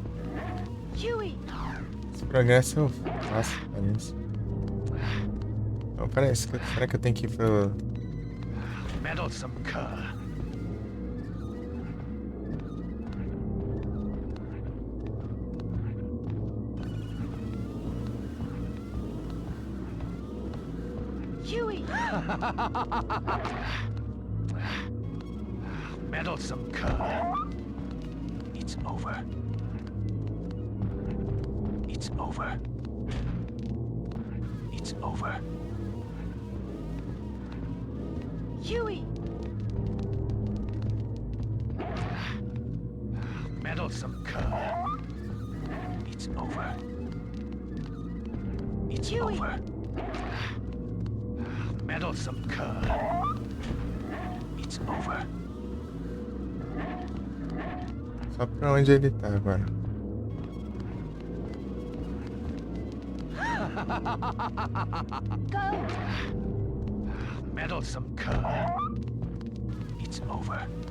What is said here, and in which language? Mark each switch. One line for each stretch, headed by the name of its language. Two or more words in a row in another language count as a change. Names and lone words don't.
English: Huey!
Portuguese: Esse progresso eu faço, parece. Então, parece que, será que eu tenho que ir pelo...
English: Meddlesome cur. Huey! Meddlesome cur. It's over. It's over. It's over. Huey! Meddlesome cur. It's over. It's Huey! over. Meddlesome cur. It's over.
Portuguese: Só pra onde ele tá agora.
English: Go! Meddlesome cur. It's over.